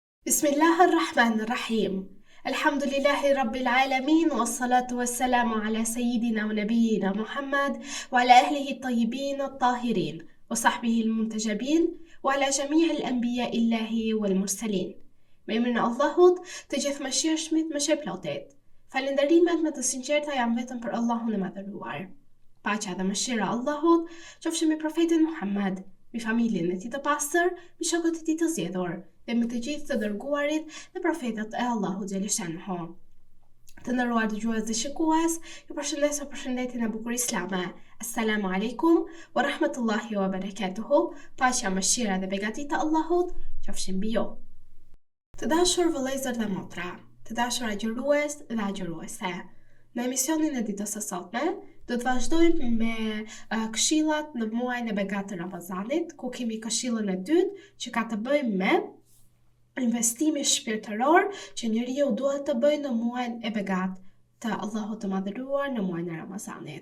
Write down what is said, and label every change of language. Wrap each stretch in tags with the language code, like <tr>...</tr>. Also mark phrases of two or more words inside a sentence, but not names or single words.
<ar>بسم الله الرحمن الرحيم الحمد لله رب العالمين والصلاة والسلام على سيدنا ونبينا محمد وعلى أهله الطيبين الطاهرين وصحبه المنتجبين وعلى جميع الأنبياء الإلهيين والمرسلين.</ar> <sq>Me emrin e Allahut, të gjithëmëshirshmit më shpëlotet. Falënderimet më të sinqerta janë vetëm për Allahun e madhëruar. Paqja dhe mëshira e Allahut qofshin mbi profetin Muhammad, mbi familjen e tij të pastër, mbi shokët e tij të zgjedhur dhe me të gjithë të dërguarit dhe profetët e Allahut xhaleshanhu. Të nderuar dëgjues dhe shikues, ju përshëndes me përshëndetjen e bukur islame.</sq> <ar>السلام عليكم ورحمة الله وبركاته.</ar> <sq>Paqja, mëshira dhe begatit e Allahut qofshin mbi ju. Të dashur vëllezër dhe motra, të dashur agjërues dhe agjëruese. Në emisionin e ditës së sotme do të vazhdojmë me këshillat në muajin e begatë të Ramazanit, ku kemi këshillën e dytë që ka të bëjë me investimi shpirtëror që njeriu duhet të bëjë në muajin e begatë të Allahut të madhëruar, në muajin e Ramazanit.</sq>